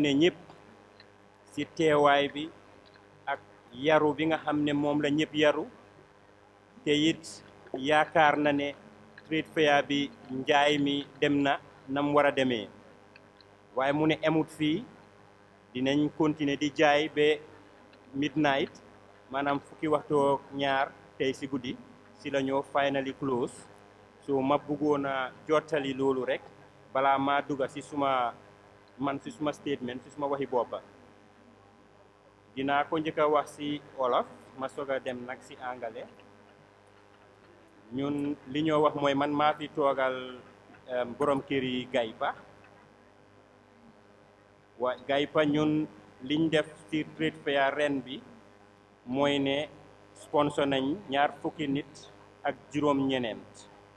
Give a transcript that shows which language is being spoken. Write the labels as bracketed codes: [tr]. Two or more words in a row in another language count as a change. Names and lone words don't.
[wo] ne ñëpp ci teewaay bi ak yaru bi nga xam ne moom la ñëpp yaru te it yaakaar na ne trade fair bi njaay mi dem na nam war a demee waaye mu ne emut fii dinañ continuer di jaay ba midnight maanaam fukki waxtu ñaar tey ci guddi ci la ñoo [en] finally close so [wo] ma bëggoon a jottali loolu rek balaa maa dugga ci suma statement ci suma waxi boppa dinaa ko njëkk a wax ci wolof ma soog a dem nag ci angale ñun li ñoo wax mooy man maa fi toogal borom kër yi GAIPA GAIPA ñun liñ def ci [en] trade fair [wo] ren bi mooy ne sponsor nañ 20 nit ak juróom ñeneent